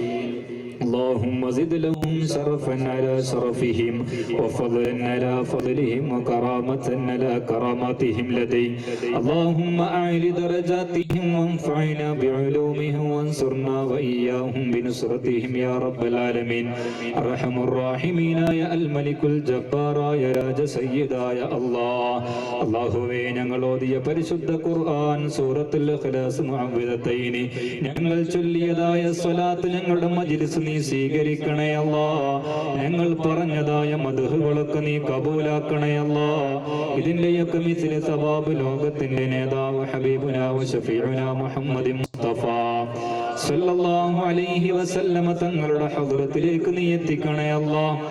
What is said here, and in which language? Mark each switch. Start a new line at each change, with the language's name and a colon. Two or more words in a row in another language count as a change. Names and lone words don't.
Arabic: اللهم زد لهم شرفا على شرفهم وفضلا على فضلهم وكرامة على كراماتهم لديك. اللهم أعل درجاتهم وانفعنا بعلومهم وانصرنا وإياهم بنصرتهم يا رب العالمين. أرحم الراحمين يا الملك الجبار يا راج سيدا يا الله.
Malayalam: അല്ലാഹുവേ, ഞങ്ങൾ ഓതിയ പരിശുദ്ധ ഖുർആൻ സൂറത്തുൽ ഇഖ്ലാസ് മുഅവ്വിദത്തൈൻ ഞങ്ങൾ ചൊല്ലിയതായ സ്വലാത്ത് ഞങ്ങളുടെ മജ്ലിസ് നീ സ്വീകരിക്കണേ അല്ലാ. ഞങ്ങൾ പറഞ്ഞതായ മദ്ഹുകളൊക്കെ നീ കബൂലാക്കണേ അല്ലാ. ഇതിന്റെയൊക്കെ
Arabic: مثل ثواب
Malayalam: ലോകത്തിന്റെ നേതാവ്
Arabic: حبيبنا وشفيعنا محمد مصطفى صلى الله عليه وسلم
Malayalam: തങ്ങളുടെ ഹദ്റത്തിലേക്ക് നീ എത്തിക്കണേ അല്ലാ.